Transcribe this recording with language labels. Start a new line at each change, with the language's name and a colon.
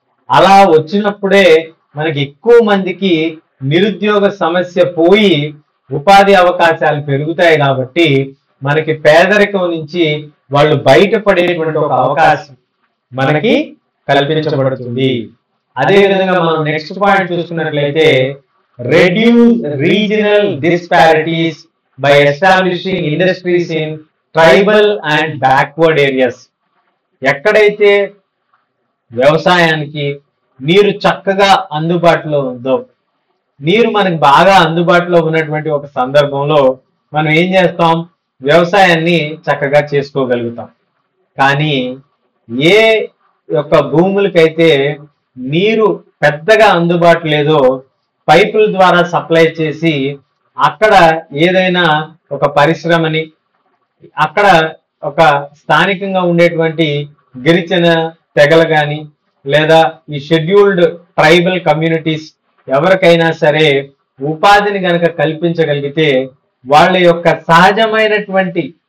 Telugu: అలా వచ్చినప్పుడే మనకి ఎక్కువ మందికి నిరుద్యోగ సమస్య పోయి ఉపాధి అవకాశాలు పెరుగుతాయి. కాబట్టి మనకి పేదరికం నుంచి వాళ్ళు బయటపడేటువంటి ఒక అవకాశం మనకి కల్పించబడుతుంది. అదేవిధంగా మనం నెక్స్ట్ పాయింట్ చూసుకున్నట్లయితే
English: reduce regional disparities by establishing industries in tribal and backward areas.
Telugu: ఎక్కడైతే వ్యవసాయానికి నీరు చక్కగా అందుబాటులో ఉందో, నీరు మనకి బాగా అందుబాటులో ఉన్నటువంటి ఒక సందర్భంలో మనం ఏం చేస్తాం, వ్యవసాయాన్ని చక్కగా చేసుకోగలుగుతాం. కానీ ఏ యొక్క భూములకైతే నీరు పెద్దగా అందుబాటు లేదో పైపుల ద్వారా సప్లై చేసి అక్కడ ఏదైనా ఒక పరిశ్రమని, అక్కడ ఒక స్థానికంగా ఉండేటువంటి గిరిజన తెగలు కానీ లేదా ఈ షెడ్యూల్డ్ ట్రైబల్ కమ్యూనిటీస్ ఎవరికైనా సరే ఉపాధిని గనక కల్పించగలిగితే వాళ్ళ యొక్క సహజమైనటువంటి